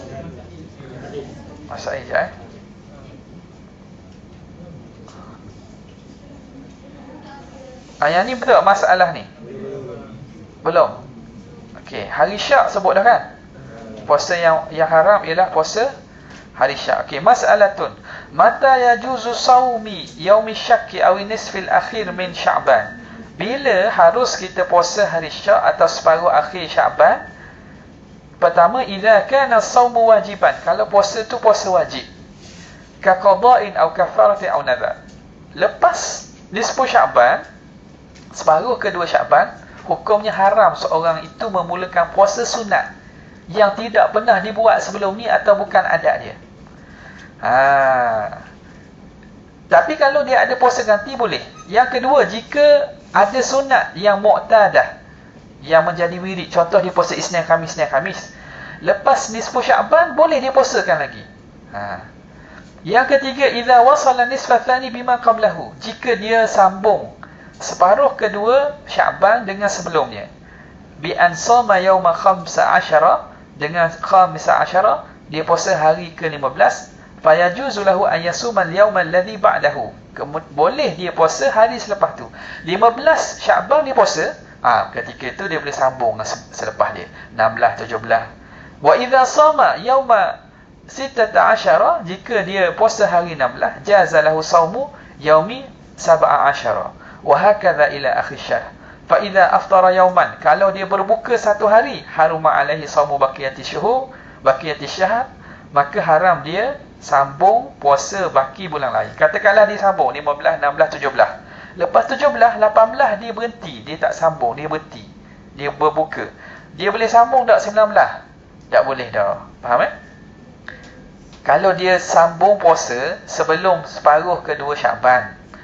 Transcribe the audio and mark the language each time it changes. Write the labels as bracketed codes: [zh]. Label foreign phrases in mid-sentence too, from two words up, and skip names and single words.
[ms] Masa sekejap yang ni betul masalah ni? Belum. Okey, hari syak sebut dah kan? Puasa yang haram ialah puasa hari syak. Okey, [ar] مسألة. متى يجوز صوم يوم الشك أو النصف الأخير من شعبان. [ms] Bila harus kita puasa hari syak atau separuh akhir Sya'ban? Pertama, [ar] إذا كان الصوم واجبا. [ms] Kalau puasa tu puasa wajib. [ar] كقضاء أو كفارة أو نذر. [ms] Lepas nisfu Sya'ban, separuh kedua Sya'ban, hukumnya haram seorang itu memulakan puasa sunat yang tidak pernah dibuat sebelum ni atau bukan adat dia. Tapi kalau dia ada puasa ganti boleh. Yang kedua, jika ada sunat yang mu'tadah, yang menjadi wirid, contoh dia puasa Isnin Khamis, lepas nisfu Sya'ban boleh dia puasakan lagi. Yang ketiga, [ar] إذا وصل النصف الثاني بما قبله, [ms] jika dia sambung separuh kedua Sya'ban dengan sebelumnya. [ar] بأن صام يوم 15, [ms] dengan 15 dia puasa hari ke-15. [ar] فيجوز له أن يصوم اليوم الذي بعده, [ms] boleh dia puasa hari selepas tu. 15 Sya'ban dia puasa, ketika itu dia boleh sambung selepas dia 16, 17. [ar] وإذا صام يوم 16, [ms] jika dia puasa hari 16, [ar] جاز له صوم يوم 17، وهكذا إلى آخر الشهر. فإذا أفطر يوما, [ms] kalau dia berbuka satu hari, [ar] حرم عليه صوم بقية الشهر, [ms] maka haram dia sambung puasa baki bulan lain. Katakanlah dia sambung 15, 16, 17. Lepas 17, 18 dia berhenti, dia tak sambung, dia berhenti. Dia berbuka. Dia boleh sambung tak 19? Tak boleh dah. Faham Kalau dia sambung puasa sebelum separuh kedua Sya'ban.